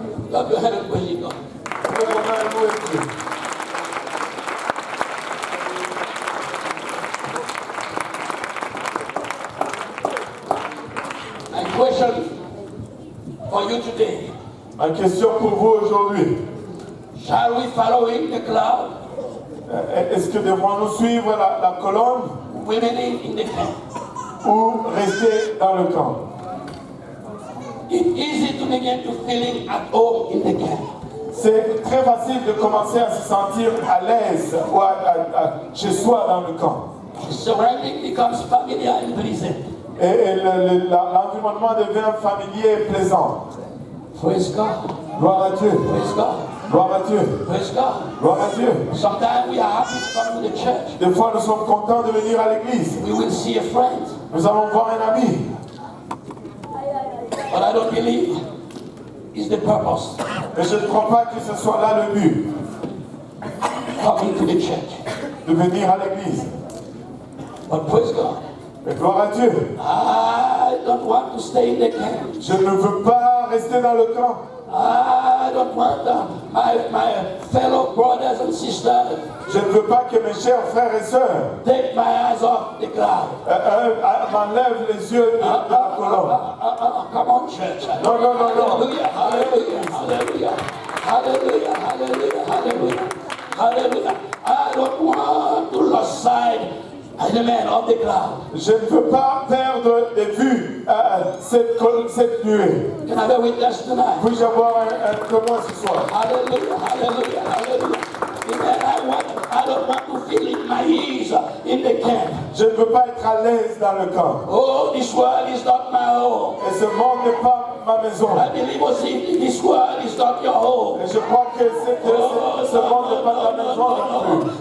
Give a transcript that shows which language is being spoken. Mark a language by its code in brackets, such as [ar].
[en] Clap your hands when you go. [fr] Lève vos mains et louez Dieu. [en] My question for you today, [fr] Ma question pour vous aujourd'hui, [en] shall we follow in the cloud, [fr] est-ce que devrons-nous suivre la colonne [en] remaining in the camp? [fr] ou rester dans le camp? [en] It's easy to begin to feeling at home in the camp. [fr] C'est très facile de commencer à se sentir à l'aise ou chez soi dans le camp. [en] Surrounding becomes familiar and pleasant. [fr] Et l'environnement devient familier et plaisant. [en] Praise God. [fr] Gloire à Dieu. [en] Praise God. [fr] Gloire à Dieu. [en] Praise God. [fr] Gloire à Dieu. [en] Sometimes we are happy to come to the church. [fr] Des fois, nous sommes contents de venir à l'église. [en] We will see a friend. [fr] Nous allons voir un ami. [en] But I don't believe it's the purpose. [fr] Mais je ne crois pas que ce soit là le but [en] Coming to the church. [fr] de venir à l'église. [en] But praise God. [fr] Mais gloire à Dieu. [en] I don't want to stay in the camp. [fr] Je ne veux pas rester dans le camp. [en] I I don't want my fellow brothers and sisters [fr] Je ne veux pas que mes chers frères et sœurs [en] take my eyes off the cloud. [fr] m'enlèvent les yeux de la colonne. [en] Come on, church. [fr] Non, non, non, non. Hallelujah, hallelujah, hallelujah, hallelujah, hallelujah, hallelujah, hallelujah. [en] I don't want to lose sight, amen, of the cloud. [fr] Je ne veux pas perdre de vue cette nuée. [en] Can I have a witness tonight? [fr] Puis-je avoir un témoin ce soir? Hallelujah, hallelujah, hallelujah. Amen. [en] I don't want to feel in my ease in the camp. [fr] Je ne veux pas être à l'aise dans le camp. [en] Oh, this world is not my home. [fr] Et ce monde n'est pas ma maison. [en] I believe aussi, this world is not your home. [fr] Et je crois que ce monde n'est pas ta maison non plus.